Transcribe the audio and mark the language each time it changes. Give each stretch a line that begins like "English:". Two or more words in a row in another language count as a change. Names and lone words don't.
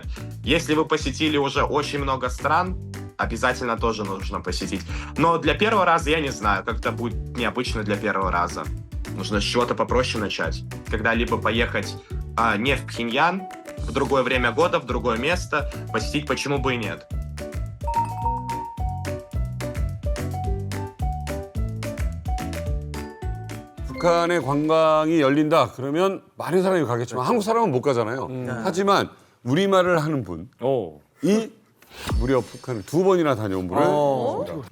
Russian: Если вы посетили уже очень много стран, обязательно тоже нужно посетить. Но для первого раза, я не знаю, как-то будет необычно для первого раза. Нужно с чего-то попроще начать. Когда-либо поехать не в Пхеньян, в другое время года, в другое место, посетить, почему бы и нет.
Korean: 북한의 관광이 열린다 그러면 많은 사람이 가겠지만 한국 사람은 못 가잖아요. 하지만 우리말을 하는 분이 무려 북한을 2번이나 다녀온 분을 모셨습니다.